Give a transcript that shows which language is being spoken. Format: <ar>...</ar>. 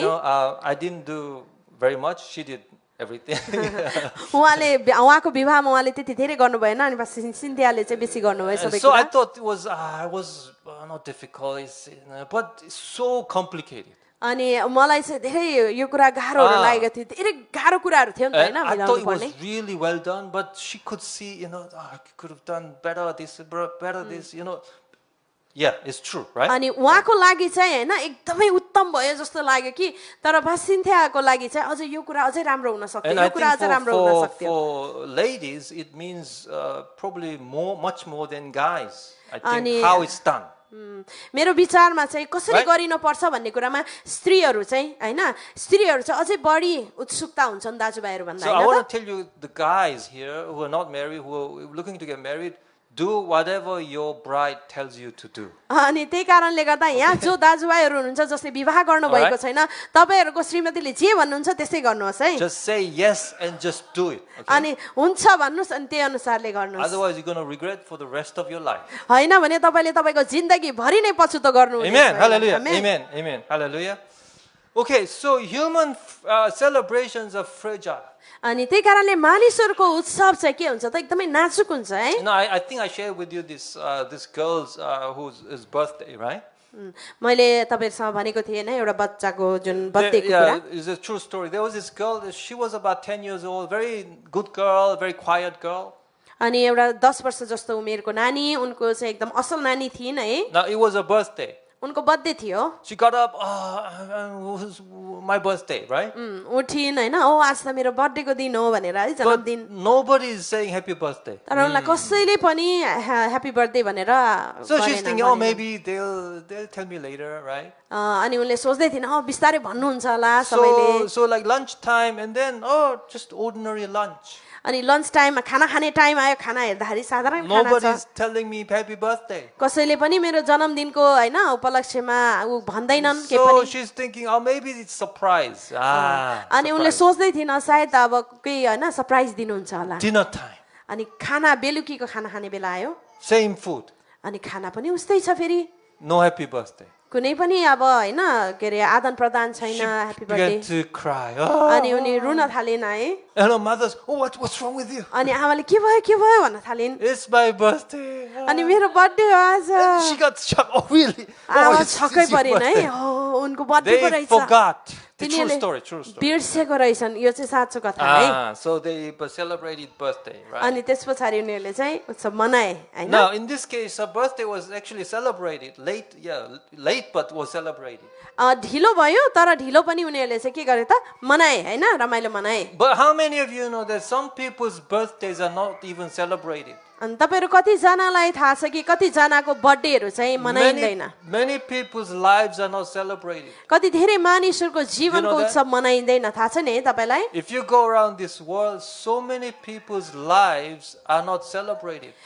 <en>You know, I didn't do very much. She did everything.</en> <ne>उहाँले उहाँको विवाहमा उहाँले त्यति धेरै गर्नु भएन अनि बस सिन्थियाले चाहिँ बेसी गर्नुभयो सबै</ne> <en>So I</en> <ne>कुरा</ne> <en>thought it was not difficult, but it's so complicated.</en> <ne>अनि मलाई चाहिँ धेरै यो कुरा गाह्रोहरु लागेको थियो धेरै गाह्रो कुराहरु थियो नि त हैन</ne> <en>And I</en> <ne>मिलाउनु</ne> <en>thought it</en> <ne>पर्ने</ne> <en>was really well done, but she could see, I could have done better this, better this, Yeah, it's true, right?</en> <ne>अनि उहाँको लागि चाहिँ हैन एकदमै उत्तम भयो जस्तो लाग्यो कि तर भासिन्थ्याको लागि चाहिँ अझै यो कुरा अझै राम्रो हुन सक्थ्यो</ne> <en>And</en> <ne>यो</ne> <en>I</en> <ne>कुरा</ne> <en>think</en> <ne>अझै राम्रो हुन</ne> <en>for,</en> <ne>सक्थ्यो</ne> <en>for ladies, it means probably much more than guys. I think Ani- how it's done.</en> <ne>मेरो विचारमा चाहिँ कसरी गरिनुपर्छ भन्ने कुरामा स्त्रीहरू चाहिँ हैन स्त्रीहरू चाहिँ अझै बढी उत्सुकता हुन्छन् दाजुभाइहरू भन्दा</ne> <en>So I</en> <ne>हैन</ne> <en>want to tell you, the guys here who are not married, who are looking to get married, do whatever your bride tells you to do.</en> <ne>अनि त्यही कारणले गर्दा यहाँ जो दाजुभाइहरू हुनुहुन्छ जसले विवाह गर्नु भएको छैन तपाईहरुको श्रीमतीले जे भन्नुहुन्छ त्यसै गर्नुहोस् है</ne> <en>Just say yes and just do it. Okay?</en> <ne>अनि हुन्छ भन्नुस् अनि त्यही अनुसारले गर्नुहोस्</ne> <en>Otherwise, you're going to regret for the rest of your life.</en> <ne>हैन भने तपाईले तपाईको जिन्दगी भरि नै पछुतो गर्नुहुनेछ</ne> <en>Amen. Hallelujah. Amen. Amen. Amen. Hallelujah. Okay, so human celebrations are fragile.</en> <ne>अनि त्यही कारणले मानिसहरुको उत्सव चाहिँ के हुन्छ त एकदमै नाजुक हुन्छ है</ne> <en>You know, I think I shared with you this girl's whose birthday, right?</en> <ne>मैले तपाईहरुसँग भनेको थिएँ हैन एउटा बच्चाको जुन बर्थडेको कुरा</ne> <en>Yeah, it's a true story. There was this girl. She was about 10 years old. Very good girl, very quiet girl.</en> <ne>अनि एउटा 10 वर्ष जस्तो उमेरको नानी उनको चाहिँ एकदम असल नानी थिइन् है</ne> <en>Now it was her birthday.</en> <ne>उनको बर्थडे थियो</ne> <en>She got up. Oh, it was my birthday, right?</en> <ne>उठिन् हैन ओ आज त मेरो बर्थडेको दिन हो भनेर है</ne> <en>But</en> <ne>जन्मदिन</ne> <en>nobody is saying happy birthday.</en> <ne>तर उनलाई कसैले पनि ह्यापी बर्थडे भनेर</ne> <en>So she's</en> <ne>गरेन,</ne> <en>thinking, oh,</en> <ne>भनेन।</ne> <en>maybe they'll tell me later, right?</en> <ne>अनि उनले सोच्दै थिइन् बिस्तारै भन्नुहुन्छ होला सबैले</ne> <en>So like lunchtime, and then just ordinary lunch.</en> <ne>अनि लन्च टाइममा खाना खाने टाइम आयो खाना हेर्दाखेरि साधारण खाना छ</ne> <en>Nobody's telling me happy birthday.</en> <ne>कसैले पनि मेरो जन्मदिनको हैन उपलक्ष्यमा उ भन्दैनन् के</ne> <en>So</en> <ne>पनि</ne> <en>she's thinking, oh, maybe it's surprise.</en> <ne>अनि उनले</ne> <en>Surprise.</en> <ne>सोच्दै थिइन् सायद अब केही हैन सरप्राइज दिनुहुन्छ होला</ne> <en>Dinner time,</en> <ne>अनि खाना बेलुकीको खाना खाने बेला आयो</ne> <en>same food,</en> <ne>अनि खाना पनि उस्तै छ फेरि</ne> <en>no happy birthday.</en> <ne>कुनै पनि अब हैन के रे आदान प्रदान छैन</ne> <en>She</en> <ne>happy</ne> <en>began</en> <ne>birthday</ne> <en>to cry.</en> <ne>अनि</ne> <en>Oh.</en> <ne>उनी रुन थालिन् है</ne> <en>And her mother's, oh, what's wrong with you?</en> <ne>अनि आमाले के भयो भन्न थालिन्</ne> <en>It's my birthday.</en> <ne>अनि मेरो बर्थडे हो आज</ne> <en>And she got shocked. Oh, really?</en> <ne>आमा</ne> <en>it's</en> <ne>छक्कै</ne> <en>your</en> <ne>परिन् है</ne> <en>birthday.</en> <ne>हो उनको बर्थडेको</ne> <en>They</en> <ne>रहेछ</ne> <en>forgot. The true</en> <ne>तिनीहरूले</ne> <en>story, true story.</en> <ne>बिर्सेको रहेछन् यो चाहिँ साँचो कथा है</ne> <en>So they celebrated birthday, right?</en> <ne>अनि त्यस पछाडि उनीहरूले चाहिँ उत्सव मनाए हैन</ne> <en>Now, in this case, her birthday was actually celebrated. Late, but was celebrated.</en> <ne>ढिलो भयो तर ढिलो पनि उनीहरूले चाहिँ के गरे त मनाए हैन रमाइलो मनाए</ne> <en>But how many of you know that some people's birthdays are not even celebrated?</en> <ne>अनि तपाईहरु कति जनालाई थाहा छ कि कति जनाको बर्थडेहरु चाहिँ मनाइँदैन</ne> <en>Many people's lives are not celebrated.</en> <ne>कति धेरै मानिसहरुको जीवनको</ne> <en>know that?</en> <ne>उत्सव मनाइँदैन थाहा छ नि तपाईलाई</ne> <en>If you go around this world, so many people's lives are not celebrated.</en>